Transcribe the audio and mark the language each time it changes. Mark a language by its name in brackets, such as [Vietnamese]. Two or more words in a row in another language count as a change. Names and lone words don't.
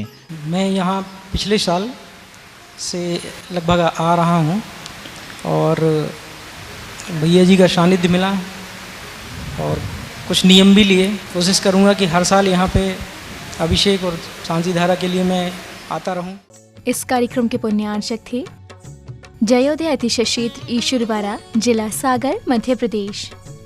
[Hindi] मैं यहाँ पिछले साल से लगभग आ रहा हूँ और भैया जी का सानिध्य मिला और कुछ नियम भी लिए। कोशिश करूँगा कि हर साल यहाँ पे अभिषेक और शांति धारा के लिए मैं आता रहूँ। इस कार्यक्रम के पुण्यार्चक थे जयोदय अतिशय क्षेत्र ईश्वरवाड़ा, जिला सागर, मध्य प्रदेश।